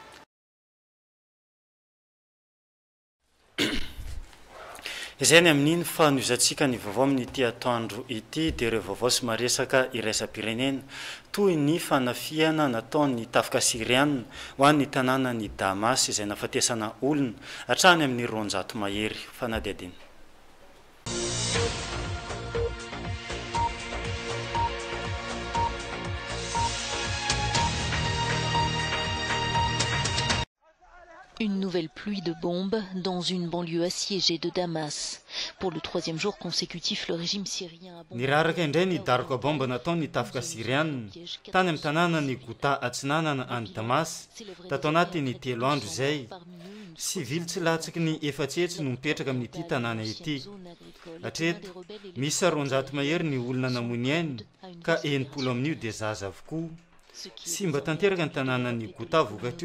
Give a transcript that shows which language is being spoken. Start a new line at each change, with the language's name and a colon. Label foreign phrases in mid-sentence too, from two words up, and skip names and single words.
Malagasy: izay ny amin'iny fa noizantsika ny vaovao amin'ity atoandro ity dia ireo vaovao sy maresaka iraisam-pirenena toy ny fanafiana nataony tafika siriana ho an'ny tanàna ny Damas izay nafatesana olona hatrany amin'ny 200 mahery fanadihadina
French: Une nouvelle pluie de bombes dans une banlieue assiégée de Damas. Pour le 3e jour consécutif, le régime syrien a bombardé...
Malagasy: Niraraka indray ny daroka bomba nataony tafika siriana tany amin'ny tanàna ny Gouta atsinanana any Damas tato anaty ny 3 andro izay sivily tsy latsaky ny efatsetsy no mipetraka amin'ity tanàna ity hatreto misy 200 mahery ny olona namony ainy ka 90 amin'io dia zaza avokoa sy mba tanteraka ny tanàna ny Gouta vokatra